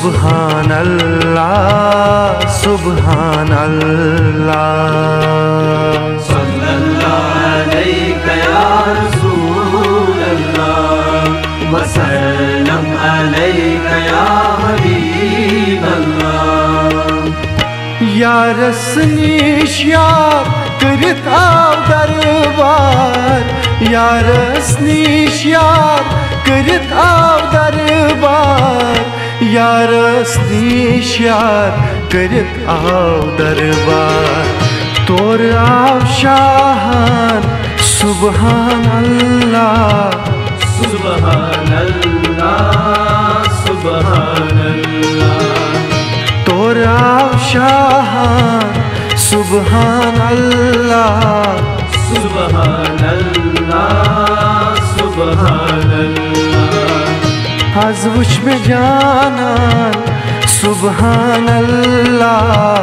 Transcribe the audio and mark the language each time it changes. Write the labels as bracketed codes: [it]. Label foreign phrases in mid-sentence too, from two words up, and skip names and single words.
[ar] سبحان اللہ سبحان اللہ صلی اللہ علیک یا رسول اللہ وسلم علیک یا حبیب اللہ [ks] یارس نیش یار کرت آو دربار یارس نیش یار کرت آو دربار یارس نیش یار کرت آو دربار تور آو شاہان [ar] سبحان اللہ سبحان اللہ سبحان اللہ [ks] تور آو شاہان [ar] سبحان اللہ سبحان اللہ سبحان اللہ [ks] از وچ میں جانان [ar] سبحان اللہ